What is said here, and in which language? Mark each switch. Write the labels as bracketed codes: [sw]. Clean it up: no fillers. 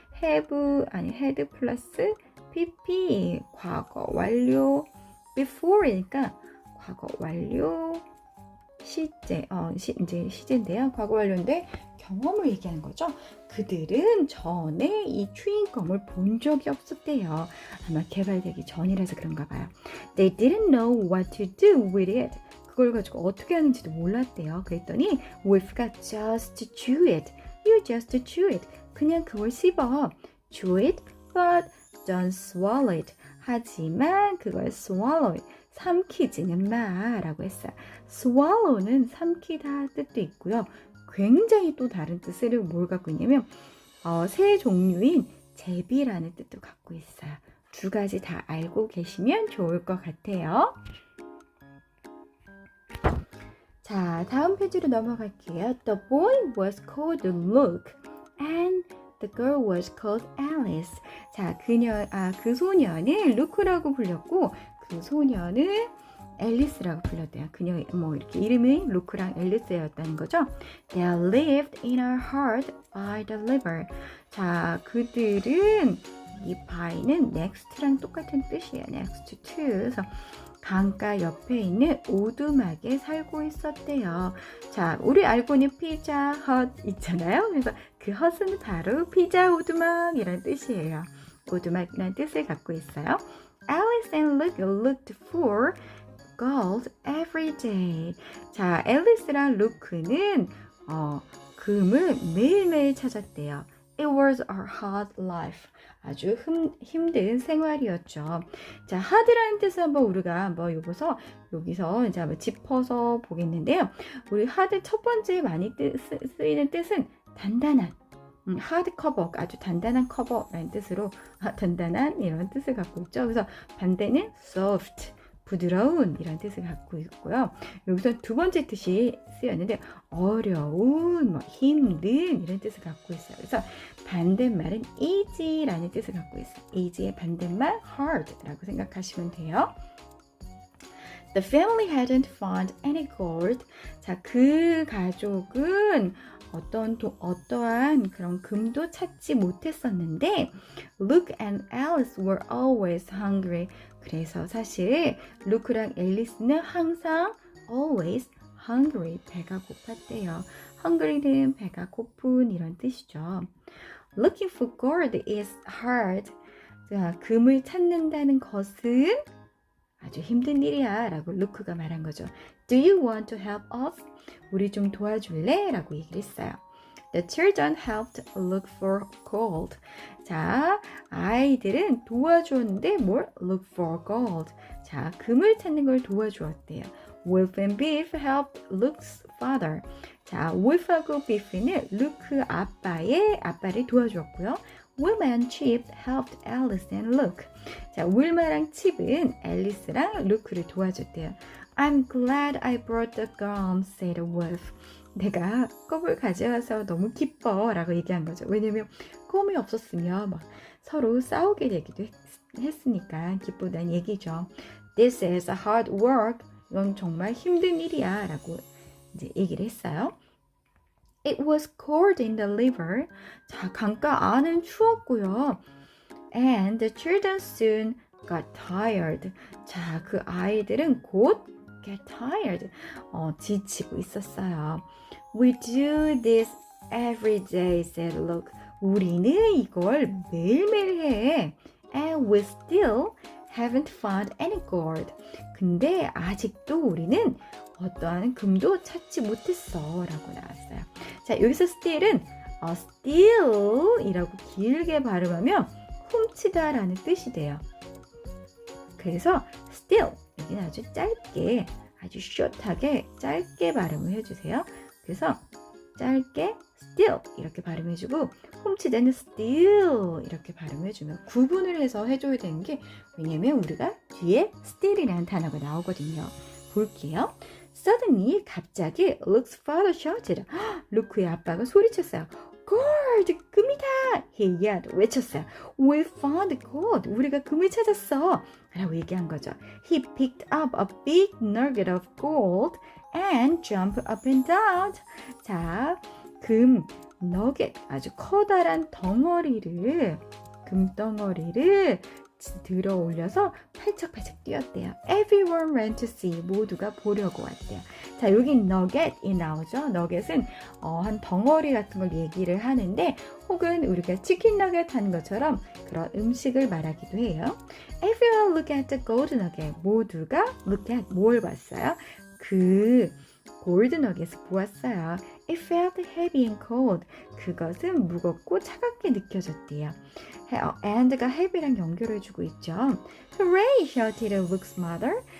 [ko] had 플러스 pp 과거 완료 before니까 과거 완료 시제, 이제 시제인데요. 과거 완료인데 경험을 얘기하는 거죠. 그들은 전에 이 추잉검을 본 적이 없었대요. 아마 개발되기 전이라서 그런가 봐요. [en] They didn't know what to do with it. [ko] 그걸 가지고 어떻게 하는지도 몰랐대요. 그랬더니 [en] Wolf가 just chew it. You just chew it. [ko] 그냥 그걸 씹어. [en] Chew it, but don't swallow it. [ko] 하지만 그걸 [en] swallow it. [ko] 삼키지는 마라고 했어요. swallow는 삼키다 뜻도 있고요. 굉장히 또 다른 뜻을 뭘 갖고 있냐면 새 종류인 제비라는 뜻도 갖고 있어요. 두 가지 다 알고 계시면 좋을 것 같아요. 자, 다음 페이지로 넘어갈게요. [en] The boy was called Luke and the girl was called Alice. [ko] 자, 그 소년을 루크라고 불렸고 그 소년을 앨리스라고 불렀대요. 그녀 이렇게 이름이 루크랑 앨리스였다는 거죠. [en] They lived in a hut by the river. [ko] 자, 그들은 이 by는 next랑 똑같은 뜻이에요. [en] next to. [ko] 그래서 강가 옆에 있는 오두막에 살고 있었대요. 자, 우리 알고 있는 피자 헛 있잖아요. 그래서 그 헛은 바로 피자 오두막이라는 뜻이에요. 오두막이라는 뜻을 갖고 있어요. [en] Alice and Luke looked for gold every day. [ko] 자, 앨리스랑 루크는 금을 매일매일 찾았대요. [en] It was a hard life. [ko] 아주 힘든 생활이었죠. 자, hard라는 뜻을 우리가 여기서 이제 한번 짚어서 보겠는데요. 우리 hard 첫 번째 많이 쓰이는 뜻은 단단한. hard cover, 아주 단단한 커버라는 뜻으로 단단한 이런 뜻을 갖고 있죠. 그래서 반대는 soft, 부드러운 이런 뜻을 갖고 있고요. 여기서 두 번째 뜻이 쓰였는데 어려운, 힘든 이런 뜻을 갖고 있어요. 그래서 반대말은 easy라는 뜻을 갖고 있어요. easy의 반대말 hard라고 생각하시면 돼요. [en] The family hadn't found any gold. [ko] 자, 그 가족은 어떠한 그런 금도 찾지 못했었는데 [en] Luke and Alice were always hungry. [ko] 그래서 사실 루크랑 앨리스는 항상 [en] always hungry, [ko] 배가 고팠대요. hungry는 배가 고픈 이런 뜻이죠. [en] Looking for gold is hard. [ko] 자, 금을 찾는다는 것은 아주 힘든 일이야 라고 루크가 말한 거죠. [en] Do you want to help us? [ko] 우리 좀 도와줄래? 라고 얘기를 했어요. [en] The children helped look for gold. [ko] 자, 아이들은 도와주었는데 뭘? [en] Look for gold. [ko] 자, 금을 찾는 걸 도와주었대요. [en] Wolf and Beef helped Luke's father. [ko] 자, Wolf하고 Beef는 루크 아빠를 도와주었고요. [en] Wilma and Chip helped Alice and Luke. [ko] 자, 윌마랑 칩은 앨리스랑 루크를 도와줬대요. [en] I'm glad I brought the gum, said Wolf. [ko] 내가 껌을 가져와서 너무 기뻐 라고 얘기한 거죠. 왜냐면 껌이 없었으면 막 서로 싸우게 되기도 했으니까 기쁘다는 얘기죠. [en] This is a hard work. [ko] 이건 정말 힘든 일이야 라고 이제 얘기를 했어요. [en] It was cold in the river. [ko] 자, 강가 안은 추웠고요. [en] And the children soon got tired. [ko] 자, 그 아이들은 곧 [en] get tired. [ko] 지치고 있었어요. [en] We do this every day, said Luke. [ko] 우리는 이걸 매일매일 해. [en] And we still haven't found any gold. [ko] 근데 아직도 우리는 어떠한 금도 찾지 못했어 라고 나왔어요. 자, 여기서 still은 steal 이라고 길게 발음하면 훔치다 라는 뜻이 돼요. 그래서 steal 여기는 아주 짧게 아주 short하게 짧게 발음을 해주세요. 그래서 짧게 steal 이렇게 발음해주고 훔치다는 steal 이렇게 발음해주면 구분을 해서 해줘야 되는 게 왜냐면 우리가 뒤에 steal이라는 단어가 나오거든요. 볼게요. [en] Suddenly [ko] 갑자기 [en] Luke's father shouted. [ko] 루크의 아빠가 소리쳤어요. [en] Gold! [ko] 금이다! [en] He yelled. [ko] 외쳤어요. [en] We found gold. [ko] 우리가 금을 찾았어. 라고 얘기한 거죠. [en] He picked up a big nugget of gold and jumped up and down. [ko] 자, 금 너겟 아주 커다란 덩어리를 금덩어리를 들어 올려서 팔짝팔짝 뛰었대요. [en] Everyone ran to see. [ko] 모두가 보려고 왔대요. 자, 여기 nugget이 나오죠. nugget은 한 덩어리 같은 걸 얘기를 하는데 혹은 우리가 치킨 너겟 하는 것처럼 그런 음식을 말하기도 해요. [en] Everyone look at the gold nugget. [ko] 모두가 [en] look at [ko] 뭘 봤어요? 그 골드 너겟을 보았어요. [en] It felt heavy and cold. [ko] 그것은 무겁고 차갑게 느껴졌대요. and가 heavy랑 연결해주고 있죠. [en] Hooray! shouted Luke's mother.